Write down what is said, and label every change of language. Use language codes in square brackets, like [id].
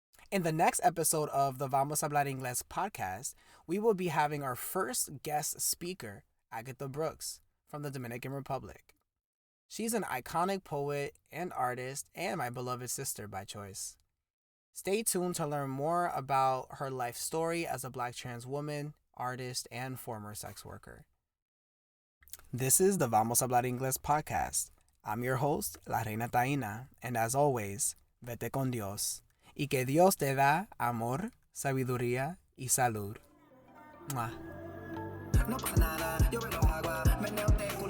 [en] In the next episode of the Vamos a Hablar Inglés podcast, we will be having our first guest speaker, Agatha Brooks, from the Dominican Republic. She's an iconic poet and artist and my beloved sister by choice. Stay tuned to learn more about her life story as a Black trans woman, artist, and former sex worker. This is the Vamos a Hablar Inglés podcast. I'm your host, La Reina Taína, and as always, vete con Dios. [es] Y que Dios te da amor, sabiduría y salud. Mwah. No pasa nada, yo veo agua, meneo